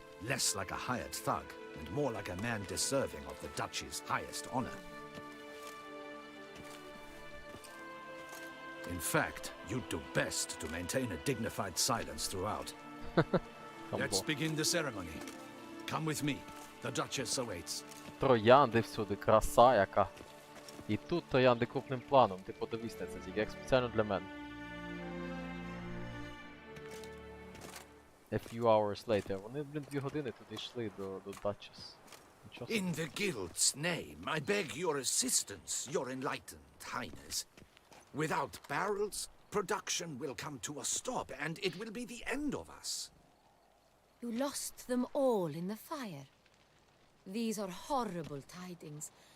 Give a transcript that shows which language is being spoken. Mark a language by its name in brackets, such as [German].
[English] Less like a hired thug, and more like a man deserving of the Duchy's highest honor. In fact, you'd do best to maintain a dignified silence throughout. Let's begin the ceremony. Come with me. The Duchess awaits. [Ukrainian] Троянди всюди, краса яка. І тут троянди крупним планом, ти подивись на це тільки, як спеціально для мене. [English] A few hours later. [Ukrainian] Вони, блін, 2 години туди йшли до Duchess. Нічого собі. [English] In the Guild's name, I beg your assistance, your enlightened highness. Without barrels, production will come to a stop, and it will be the end of us. You lost them all in the fire. These are horrible tidings.